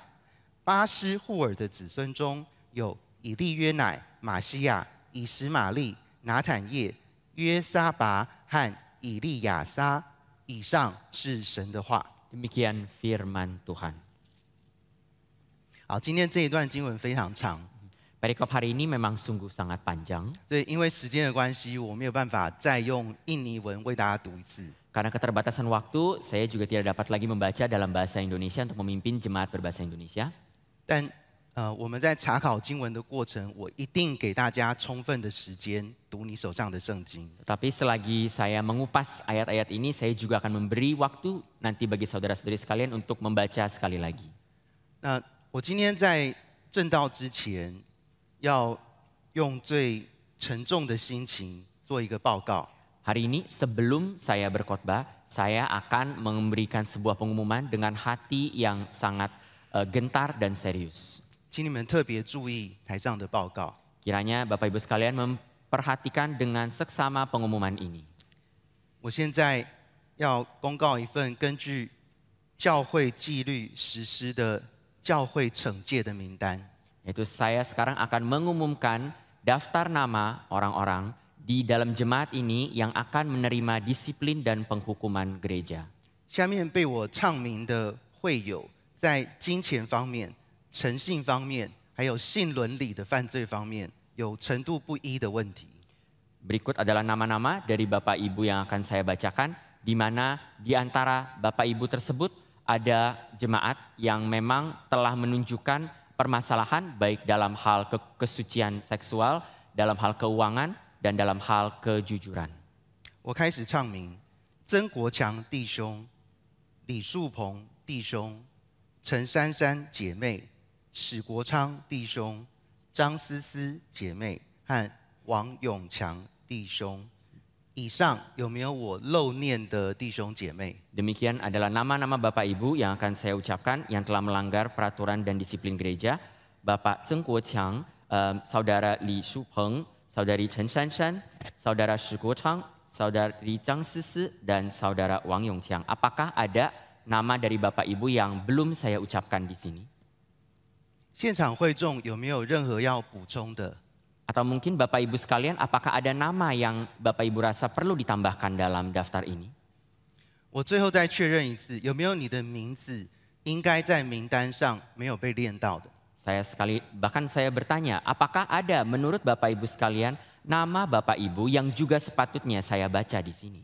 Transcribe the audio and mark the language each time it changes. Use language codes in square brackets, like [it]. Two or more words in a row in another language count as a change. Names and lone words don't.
[zh] 巴施户尔的子孙中有以利约乃、马西亚、以实玛利、拿坦叶、约沙拔和以利亚撒。以上是神的话。 [id] Demikian firman Tuhan. [zh] 好，今天这一段经文非常长， [id] Perikop hari ini memang sungguh sangat panjang. [zh] 对，因为时间的关系，我没有办法再用印尼文为大家读一次。 [id] Karena keterbatasan waktu, saya juga tidak dapat lagi membaca dalam bahasa Indonesia untuk memimpin jemaat berbahasa Indonesia. [zh] 但我们在查考经文的过程，我一定给大家充分的时间读你手上的圣经。 [id] Tapi selagi saya mengupas ayat-ayat ini, saya juga akan memberi waktu nanti bagi saudara-saudari sekalian untuk membaca sekali lagi. [zh] 那我今天在正道之前，要用最沉重的心情做一个报告。 [id] Hari ini sebelum saya berkhotbah, saya akan memberikan sebuah pengumuman dengan hati yang sangat gentar dan serius. [zh] 请你们特别注意台上的报告。 [id] Kiranya Bapak Ibu sekalian memperhatikan dengan seksama pengumuman ini. [zh] 我现在要公告一份根据教会纪律实施的教会惩戒的名单。 [id] Yaitu saya sekarang akan mengumumkan daftar nama orang-orang di dalam jemaat ini yang akan menerima disiplin dan penghukuman gereja. [zh] 下面被我唱名的会友，在金钱方面、诚信方面，还有性伦理的犯罪方面，有程度不一的问题。 [id] Berikut adalah nama-nama dari Bapak Ibu yang akan saya bacakan, di mana di antara Bapak Ibu tersebut ada jemaat yang memang telah menunjukkan permasalahan baik dalam hal kesucian seksual, dalam hal keuangan, dan dalam hal kejujuran. [zh] 我开始唱名：曾国强弟兄、李树鹏弟兄、陈珊珊姐妹、史国昌弟兄、张思思姐妹和王永强弟兄。以上有没有我漏念的弟兄姐妹？ [id] Demikian adalah nama-nama Bapak Ibu yang akan saya ucapkan yang telah melanggar peraturan dan disiplin gereja. Bapak Zeng Guo Qiang, Saudara Li Shupeng, Saudari Chen Shanshan, Saudara Shi Guochang, Saudari Zhang Sisi, dan Saudara Wang Yongqiang. Apakah ada nama dari Bapak Ibu yang belum saya ucapkan di sini? [zh] 现场会众有没有任何要补充的？ [id] Atau mungkin Bapak Ibu sekalian, apakah ada nama yang Bapak Ibu rasa perlu ditambahkan dalam daftar ini? [zh] 我最后再确认一次，有没有你的名字应该在名单上没有被念到的？ [id] Bahkan saya bertanya, apakah ada menurut Bapak Ibu sekalian nama Bapak Ibu yang juga sepatutnya saya baca di sini?